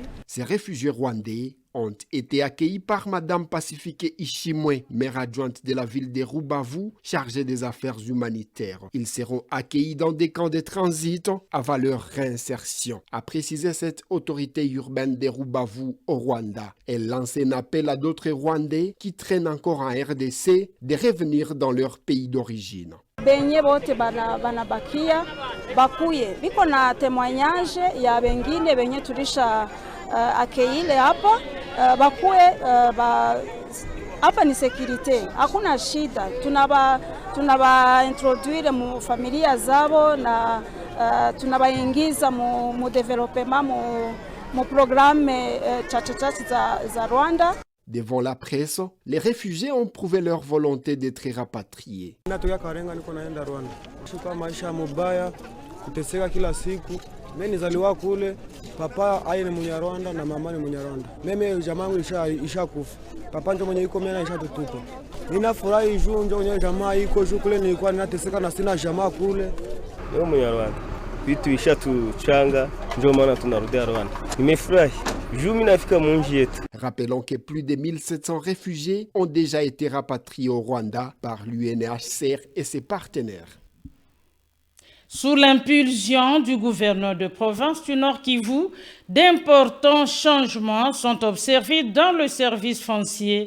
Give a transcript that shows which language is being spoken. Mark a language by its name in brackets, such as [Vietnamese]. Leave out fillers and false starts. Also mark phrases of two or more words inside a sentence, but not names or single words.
[French] Ces réfugiés rwandais ont été accueillis par Madame Pacifique Ishimwe, maire adjointe de la ville de Rubavu, chargée des affaires humanitaires. Ils seront accueillis dans des camps de transit avant leur réinsertion, a précisé cette autorité urbaine de Rubavu au Rwanda. Elle lance un appel à d'autres Rwandais qui traînent encore en RDC de revenir dans leur pays d'origine. [Swahili] Benye bote banabakia bakuye biko na témoignage ya bengine benye tulisha akeile hapa bakuye hapa ni security, hakuna shida, tunaba introduire mu familia zabo na tunabaingiza mu development mu programme chache za Rwanda. [French] Devant la presse, les réfugiés ont prouvé leur volonté d'être rapatriés. [Swahili] Kuteseka kila siku. Mimi nizaliwa kule, papa aye ni Munyarwanda na mama ni Munyarwanda. Mimi jamaa yangu ishakufa. Papa ndio mwenye yuko mimi ishatutupa. Ninafurahi juu ndio mwenye jamaa iko juu kule, nilikuwa ninateseka na sina jamaa kule. Leo Munyarwanda vitu ishatuchanga, ndio maana tunarudia Rwanda. Nimefurahi. [French] Rappelons que plus de 1700 réfugiés ont déjà été rapatriés au Rwanda par l'UNHCR et ses partenaires. Sous l'impulsion du gouverneur de province du Nord Kivu, d'importants changements sont observés dans le service foncier.